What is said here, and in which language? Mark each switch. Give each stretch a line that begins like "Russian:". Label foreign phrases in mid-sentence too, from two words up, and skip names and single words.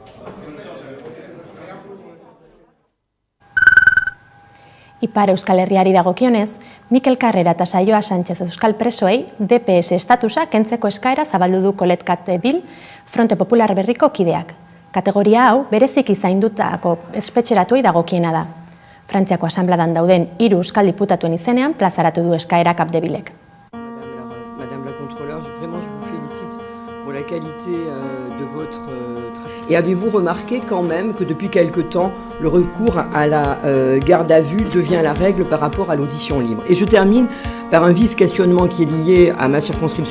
Basque: Ipar Euskal Herriari dagokionez, Mikel Karrera eta Saioa Sánchez euskal presoei DPS estatusa kentzeko eskaera zabaldu du Colet Capdeville Fronte Popular berriko kideak. Kategoria hau bereziki zaindutako espetxeratuei dagokiena da. Frantziako asanbladan dauden 3 euskal diputatuen izenean plazaratu du eskaera Capdevillek.
French: Madame la Contrôleure, vraiment je vous félicite pour la qualité de votre travail. Et avez-vous remarqué quand même que depuis quelque temps, le recours à la garde à vue devient la règle par rapport à l'audition libre. Et je termine par un vif questionnement qui est lié à ma circonscription.